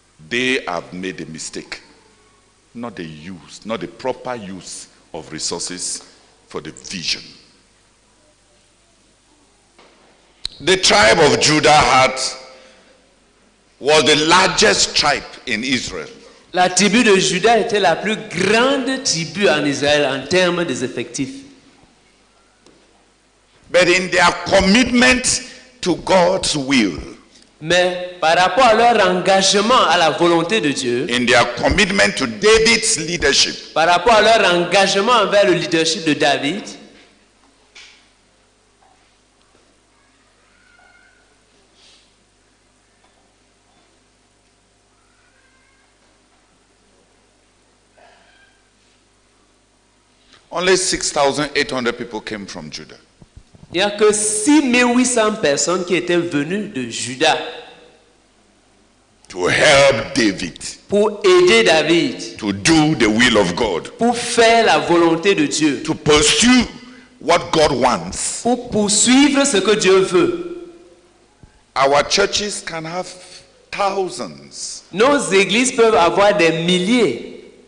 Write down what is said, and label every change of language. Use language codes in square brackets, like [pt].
[en] They have made a mistake, not the proper use of resources for the vision. The tribe of Judah was the largest tribe in Israel. [fr] La tribu de Juda était la plus grande tribu en Israël en termes des effectifs. [en] But in their commitment to God's will, [fr] mais par rapport à leur engagement à la volonté de Dieu, [en] in their commitment to David's leadership, [fr] par rapport à leur engagement envers le leadership de David, [en] only 6,800 people came from Judah. [fr] Il n'y a que 6800 personnes qui étaient venues de Juda [en] to help David, [fr] pour aider David, [en] to do the will of God, [fr] pour faire la volonté de Dieu, [en] to pursue what God wants. [fr] pour poursuivre ce que Dieu veut. [en] Our churches can have thousands. [fr] Nos églises peuvent avoir des milliers.